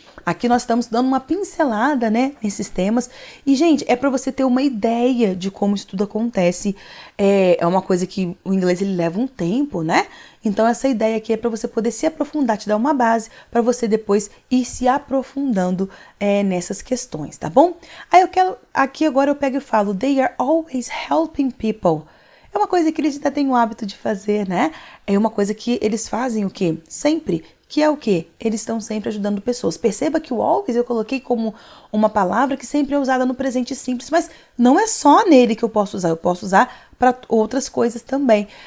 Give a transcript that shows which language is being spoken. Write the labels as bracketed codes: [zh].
[pt] Aqui nós estamos dando uma pincelada, né, nesses temas. E, gente, é para você ter uma ideia de como isso tudo acontece. É uma coisa que o inglês ele leva um tempo, né? Então, essa ideia aqui é para você poder se aprofundar, te dar uma base para você depois ir se aprofundando nessas questões, tá bom? Aí aqui agora eu pego e falo, [en] they are always helping people. [pt] É uma coisa que eles já têm o hábito de fazer, né? É uma coisa que eles fazem o quê? Sempre. Que é o quê? Eles estão sempre ajudando pessoas. Perceba que o always eu coloquei como uma palavra que sempre é usada no presente simples, mas não é só nele que eu posso usar para outras coisas também.